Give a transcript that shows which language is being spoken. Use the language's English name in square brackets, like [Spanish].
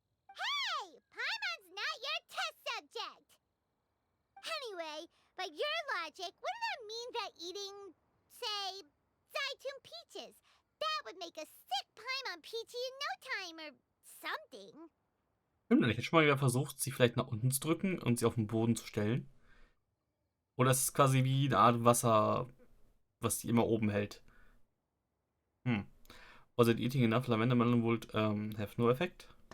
[English] Hey! Paimon's not your test subject! Anyway, by your logic, wouldn't that mean that eating, say, Zaitun peaches, that would make a sick Paimon peachy in no time or something? [German] Stimmt, ich hätte schon mal wieder versucht, sie vielleicht nach unten zu drücken und sie auf den Boden zu stellen. Oder es ist quasi wie eine Art Wasser, was die immer oben hält. [English] Was it eating enough lavender melon would have no effect?